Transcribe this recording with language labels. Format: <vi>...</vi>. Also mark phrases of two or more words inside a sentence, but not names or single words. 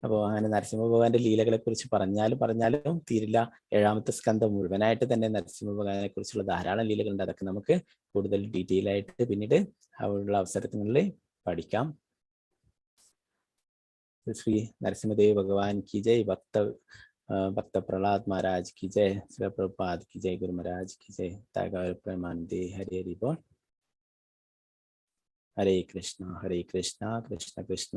<ml>അപ്പോൾ അങ്ങനെ നരസിംഹ ഭഗവാന്റെ ലീലകളെ കുറിച്ച് പറഞ്ഞാലും തീരില്ല. 7ാമത്തെ സ്കന്ധം മുഴുവനായിട്ട് തന്നെ നരസിംഹ ഭഗവാനെ കുറിച്ചുള്ള ധാരാളം ലീലകളുണ്ട്. അതൊക്കെ നമുക്ക് കൂടുതൽ ഡീറ്റെയിൽ ആയിട്ട് പിന്നീട് ഉള്ള അവസരങ്ങളിൽ പഠിക്കാം.</ml> <hi>ശ്രീ നരസിംഹദേവ് ഭഗവാൻ की जय, भक्त प्रहलाद महाराज की जय, श्री प्रभुपाद की जय, गुरु महाराज की जय। प्रेमानंदे हरे हरि बोल। हरे कृष्णा कृष्ण कृष्ण</hi>